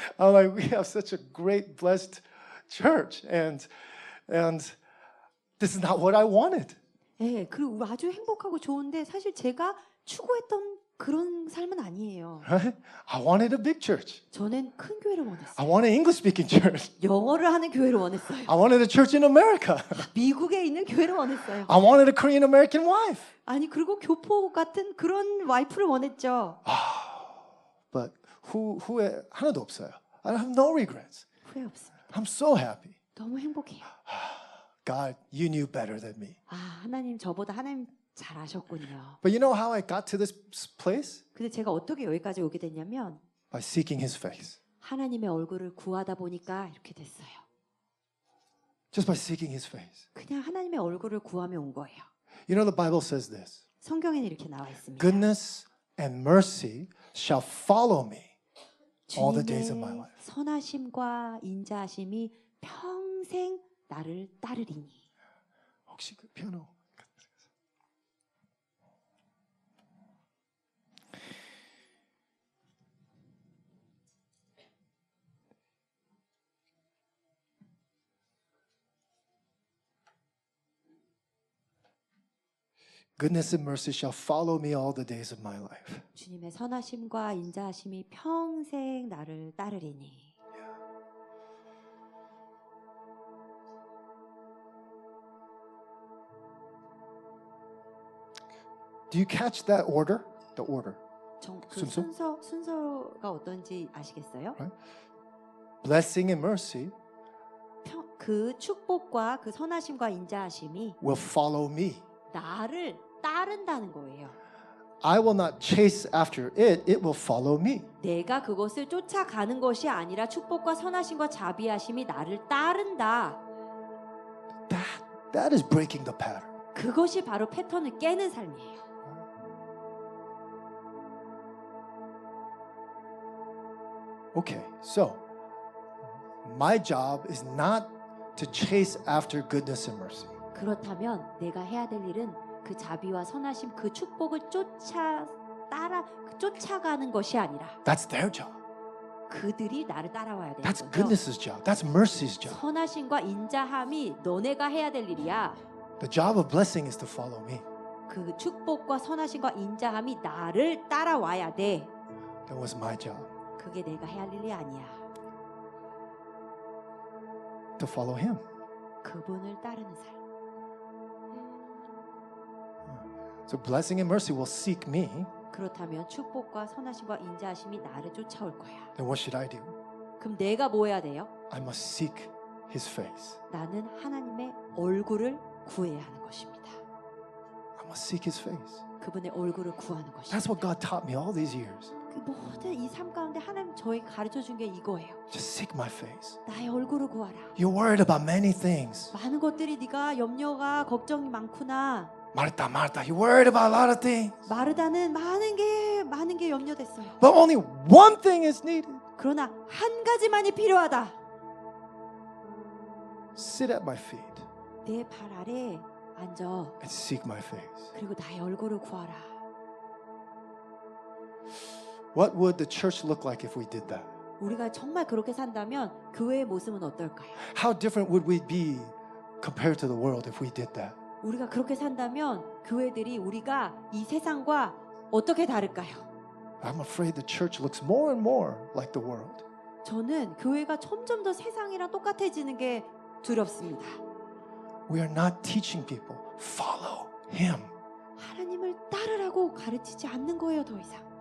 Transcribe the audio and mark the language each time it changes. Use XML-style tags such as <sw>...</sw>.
<en>I'm like, we have such a great, blessed church, and this is not what I wanted.</en> <ko>네, 그리고 아주 행복하고 좋은데 사실 제가 추구했던 그런 삶은 아니에요.</ko> <en>Right? I wanted a big church.</en> <ko>저는 큰 교회를 원했어요.</ko> <en>I wanted an English-speaking church.</en> <ko>영어를 하는 교회를 원했어요.</ko> <en>I wanted a church in America.</en> <ko>미국에 있는 교회를 원했어요.</ko> <en>I wanted a Korean-American wife.</en> <ko>아니 그리고 교포 같은 그런 와이프를 원했죠. But 후회 하나도 없어요.</ko> <en>I have no regrets.</en> <ko>후회 없습니다.</ko> <en>I'm so happy.</en> <ko>너무 행복해요.</ko> <en>God, you knew better than me.</en> <ko>아, 하나님 저보다 하나님 잘 아셨군요.</ko> <en>But you know how I got to this place?</en> <ko>근데 제가 어떻게 여기까지 오게 됐냐면</ko> <en>By seeking His face.</en> <ko>하나님의 얼굴을 구하다 보니까 이렇게 됐어요.</ko> <en>Just by seeking His face.</en> <ko>그냥 하나님의 얼굴을 구하며 온 거예요.</ko> <en>You know the Bible says this.</en> <ko>성경에는 이렇게 나와 있습니다.</ko> <en>Goodness and mercy shall follow me all the days of my</en> <ko>주님의</ko> <en>life.</en> <ko>선하심과 인자하심이 평생 나를 따르리니. 혹시 그 피아노?</ko> <en>Goodness and mercy shall follow me all the days of my life.</en> <ko>주님의 선하심과 인자하심이 평생 나를 따르리니.</ko> <en>Do you catch that order? The order.</en> <ko>그 순서? 순서가 어떤지 아시겠어요?</ko> <en>Blessing and mercy</en> <ko>그 축복과 그 선하심과 인자하심이</ko> <en>will follow me.</en> <ko>나를 따른다는 거예요.</ko> <en>I will not chase after it. It will follow me.</en> <ko>내가 그것을 쫓아가는 것이 아니라 축복과 선하심과 자비하심이 나를 따른다.</ko> <en>That is breaking the pattern.</en> <ko>그것이 바로 패턴을 깨는 삶이에요.</ko> <en>Okay, so my job is not to chase after goodness and mercy.</en> <ko>그렇다면 내가 해야 될 일은 그 자비와 선하심, 그 축복을 쫓아가는 것이 아니라</ko> <en>That's their job.</en> <ko>그들이 나를 따라와야 되는</ko> <en>That's</en> <ko>거죠.</ko> <en>goodness's job. That's mercy's job.</en> <ko>선하심과 인자함이 너네가 해야 될 일이야.</ko> <en>The job of blessing is to follow me.</en> <ko>그 축복과 선하심과 인자함이 나를 따라와야 돼.</ko> <en>That was my job.</en> <ko>그게 내가 해야 할 일이 아니야.</ko> <en>To follow Him.</en> <ko>그분을 따르는 삶.</ko> <en>So blessing and mercy will seek me.</en> <ko>그렇다면 축복과 선하심과 인자하심이 나를 쫓아올 거야.</ko> <en>Then what should I do?</en> <ko>그럼 내가 뭐 해야 돼요?</ko> <en>I must seek His face.</en> <ko>나는 하나님의 얼굴을 구해야 하는 것입니다.</ko> <en>I must seek His face.</en> <ko>그분의 얼굴을 구하는 것입니다.</ko> <en>That's what God taught me all these years.</en> <ko>그 모든 이 삶 가운데 하나님 저에게 가르쳐 준 게 이거예요.</ko> <en>Just seek my face.</en> <ko>나의 얼굴을 구하라.</ko> <en>You're worried about many things.</en> <ko>많은 것들이 네가 염려가 걱정이 많구나.</ko> <en>Martha, you're worried about a lot of things.</en> <ko>마르다는 많은 게 염려됐어요.</ko> <en>But only one thing is needed.</en> <ko>그러나 한 가지만이 필요하다.</ko> <en>Sit at my feet</en> <ko>내 발 아래 앉아.</ko> <en>and seek my face.</en> <ko>그리고 나의 얼굴을 구하라.</ko> <en>What would the church look like if we did that?</en> <ko>우리가 정말 그렇게 산다면 교회의 모습은 어떨까요?</ko> <en>How different would we be compared to the world if we did that?</en> <ko>우리가 그렇게 산다면 교회들이 우리가 이 세상과 어떻게 다를까요?</ko> <en>I'm afraid the church looks more and more like the world.</en> <ko>저는 교회가 점점 더 세상이랑 똑같아지는 게 두렵습니다.</ko> <en>We are not teaching people, follow Him.</en> <ko>하나님을 따르라고 가르치지 않는 거예요, 더 이상.</ko>